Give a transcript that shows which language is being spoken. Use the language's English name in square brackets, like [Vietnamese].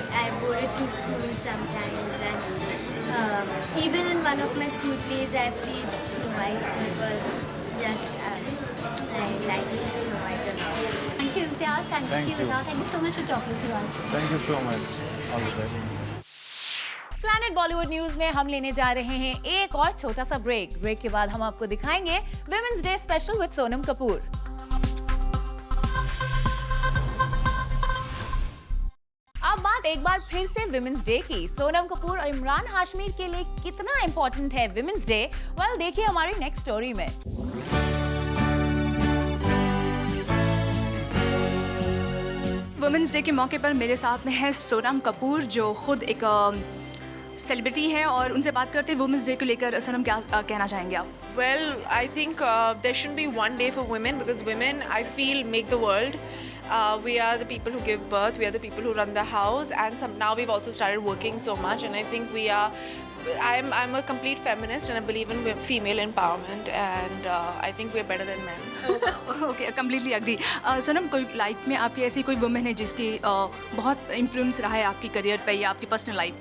[English] I wore it to school sometimes, and even in one of my school plays, I played Snow White. So it was just I liked Snow White a lot. Thank you, Imtiaz. Thank you, Vida. Thank you so much for talking to us. Thank you so much. All the best. [Hindi] Planet Bollywood news में हम लेने जा रहे हैं एक और छोटा सा ब्रेक के बाद हम आपको दिखाएंगे women's day special with Sonam Kapoor. अब बात एक बार फिर से विमेंस डे की। सोनम कपूर और इमरान हाशमी के लिए कितना इंपॉर्टेंट है विमेंस डे, वेल देखिए हमारी नेक्स्ट स्टोरी में। वुमेंस डे के मौके पर मेरे साथ में है सोनम कपूर, जो खुद एक सेलिब्रिटी हैं, और उनसे बात करते हैं वुमेंस डे को लेकर। सोनम, क्या कहना चाहेंगे आप? [English] Well, I think there shouldn't be one day for women, because women, I feel, make the world. We are the people who give birth, we are the people who run the house, and now we've also started working so much, and I think I'm a complete feminist and I believe in female empowerment, and I think we're better than men. Okay, completely agree. [Hindi] Sonam, कोई life में आपकी ऐसी कोई women है जिसकी बहुत influence रहा है आपकी करियर पे या आपकी पर्सनल लाइफ?